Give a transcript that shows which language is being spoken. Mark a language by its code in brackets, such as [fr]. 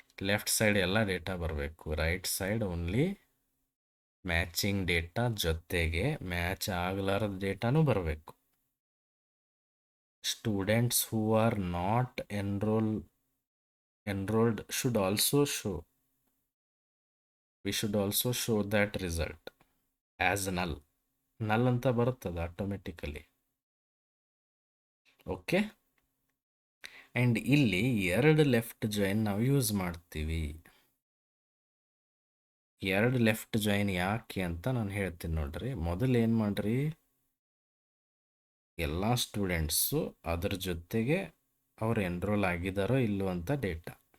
[kn] Left side ಎಲ್ಲ data ಬರಬೇಕು, right side only matching data ಜೊತೆಗೆ ಮ್ಯಾಚ್ ಆಗಲಾರದ ಡೇಟಾನು ಬರಬೇಕು. [en] Students who are not enrolled should also show. We should also show that result as null. [kn] null ಅಂತ ಬರುತ್ತದೆ automatically. Okay, and ಇಲ್ಲಿ 2 left join ನಾವು use ಮಾಡ್ತೀವಿ. 2 left join ಯಾಕೆ ಅಂತ ನಾನು ಹೇಳ್ತೀನಿ ನೋಡ್ರಿ. ಮೊದಲು ಏನು ಮಾಡ್ರಿ, ಎಲ್ಲ ಸ್ಟೂಡೆಂಟ್ಸು ಅದ್ರ ಜೊತೆಗೆ ಅವ್ರು ಎನ್ರೋಲ್ ಆಗಿದ್ದಾರೋ ಇಲ್ಲೋ ಅಂತ ಡೇಟಾ.